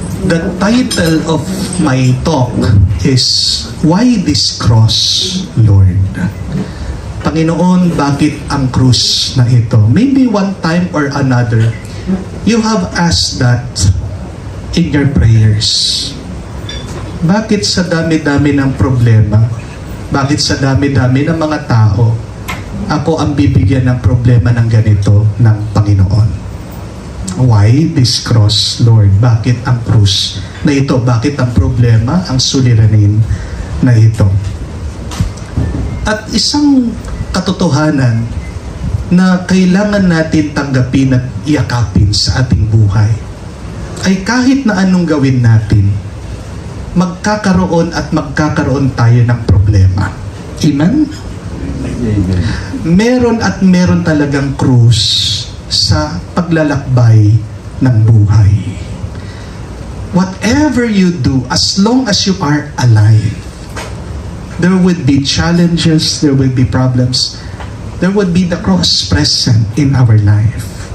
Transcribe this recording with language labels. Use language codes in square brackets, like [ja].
[en] The title of my talk is Why This Cross, Lord? [tl] Panginoon, bakit ang krus na ito? [en] Maybe one time or another, you have asked that in your prayers. [tl] Bakit sa dami-dami ng problema? Bakit sa dami-dami ng mga tao, ako ang bibigyan ng problema ng ganito ng Panginoon? [en] Why this cross, Lord? [tl] Bakit ang krus na ito? Bakit ang problema, ang suliranin na ito? At isang katotohanan na kailangan natin tanggapin at iyakapin sa ating buhay ay kahit na anong gawin natin, magkakaroon tayo ng problema. Amen? Meron at meron talagang krus sa paglalakbay ng buhay. [en] Whatever you do, as long as you are alive, there would be challenges, there will be problems, there would be the cross present in our life.